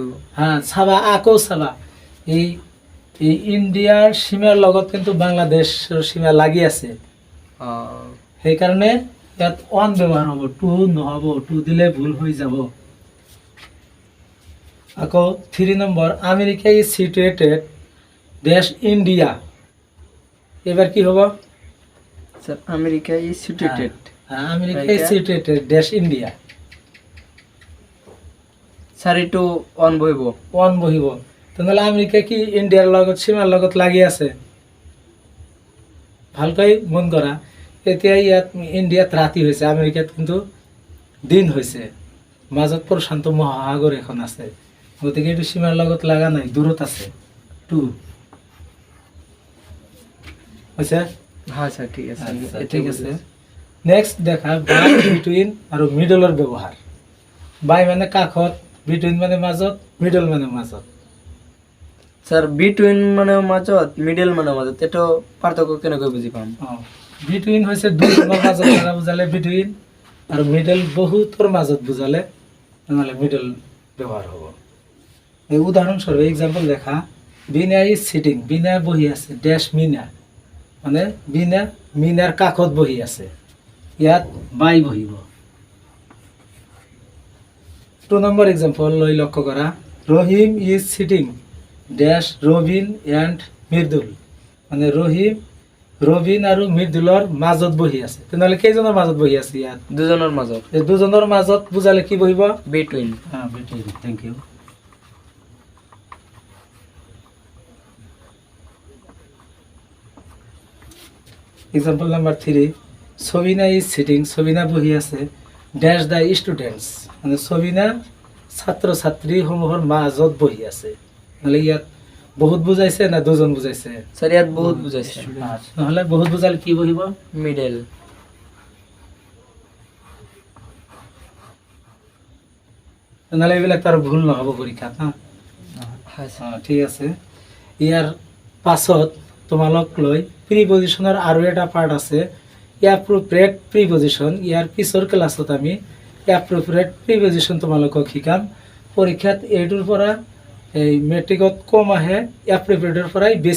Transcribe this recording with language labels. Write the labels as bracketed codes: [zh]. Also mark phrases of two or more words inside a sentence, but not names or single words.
[as] হ্যাঁ চাবা আকৌ চাবা এই এই ইণ্ডিয়াৰ সীমাৰ লগত কিন্তু বাংলাদেশৰ সীমা লাগি আছে সেইকাৰণে ইয়াত ওৱান ব্যৱহাৰ হ'ব টু নহ'ব টু দিলে ভুল হৈ যাব আকৌ 3 নম্বৰ [en] America is situated [as] ড্যাশ ইণ্ডিয়া এবাৰ কি হ'ব [en] sir America is situated হ্যাঁ America is situated dash India [as] স্যার এইটো অন বহিব ওৱান বহিব তেনেহ'লে আমেৰিকা কি ইণ্ডিয়াৰ লগত সীমাৰ লগত লাগি আছে ভালকৈ মন কৰা এতিয়া ইয়াত ইণ্ডিয়াত ৰাতি হৈছে আমেৰিকাত কিন্তু দিন হৈছে মাজত প্ৰশান্ত মহাসাগৰ এখন আছে গতিকে এইটো সীমাৰ লগত লগা নাই দূৰত আছে টু হৈছে হ্যাঁ স্যার ঠিক আছে ঠিক আছে নেক্সট দেখা [en] by between [as] আৰু মিডলৰ ব্যৱহাৰ বাই মানে কাষত বিটুইন মানে মাজত মিডল মানে মাজত স্যার বিটুইন মানে মাজত মিডল মানে মাজত এটা পাৰ্থক্য কেনেকৈ বুজি পাম বিটুইন হৈছে দুজনৰ মাজত থকা বুজালে বিটুইন আৰু মিডল বহুতৰ মাজত বুজালে নহ'লে মিডল ব্যৱহাৰ হ'ব এই উদাহৰণস্বৰূপে এক্সাম্পল দেখা [en] Bina is sitting [as] বিনা বহি আছে ড্যাশ মিনা মানে বিনা মিনাৰ কাষত বহি আছে ইয়াত বাই বহিব 2 নম্বৰ এক্সাম্পল লৈ লক্ষ্য কৰা [en] Rahim is sitting dash Robin and Mridul [as] মানে ৰবিন আৰু মৃদুলৰ মাজত বহি আছে তেনেহ'লে কেইজনৰ মাজত বহি আছে ইয়াত দুজনৰ মাজত এই দুজনৰ মাজত বুজালে কি বহিব বিটুইন হ্যাঁ [en] between thank you example number 3 Sabina is sitting [as] সবিনা বহি আছে ড্যাশ [en] the students [as] মানে সবিনা ছাত্ৰ ছাত্ৰী সমূহৰ মাজত বহি আছে নহ'লে ইয়াত বহুত বুজাইছে না দুজন বুজাইছে স্যার ইয়াত বহুত বুজাইছে নহ'লে বহুত বুজালে কি বহিব মিডল নহ'লে এইবিলাক তাৰ ভুল নহ'ব পৰীক্ষাত হা হ্যাঁ স্যার ঠিক আছে ইয়াৰ পাছত তোমালোক লৈ প্ৰিপজিশ্যনৰ আৰু এটা পাৰ্ট আছে [en] appropriate preposition [as] ইয়াৰ পিছৰ ক্লাছত আমি [en] appropriate preposition [as] তোমালোকক শিকাম পৰীক্ষাত এইটোৰ পৰা এই মেট্ৰিকত কম আহে এপ্ৰপ্ৰিয়েটৰ পৰাই বেছি